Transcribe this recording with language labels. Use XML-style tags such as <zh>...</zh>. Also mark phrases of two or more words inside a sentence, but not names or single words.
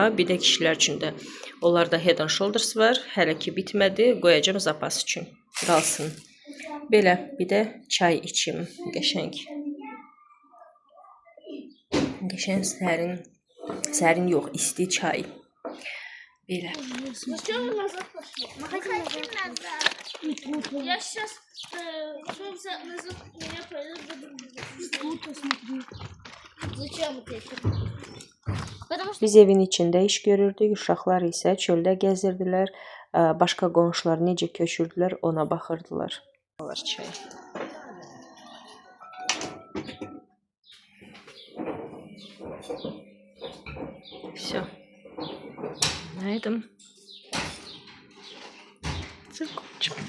<az>Bir də kişilər üçün də. Onlarda Head and Shoulders var. Hələ ki bitmədi, qoyacağım zapas üçün. Qalsın. Belə, bir də çay içim. Qəşəng. Qəşəng sərin yox, isti çay. Belə.</az> <ru>Зачем назад пошли? Мы хотим назад. Я сейчас назад меня пойдут. Зачем это? Потому что</ru> <az>Biz evin içində iş görürdük, uşaqlar isə çöldə gəzirdilər, başqa qonşular necə köçürdülər ona baxırdılar. Çay.</az> <ru>Все. На этом закончим.</ru>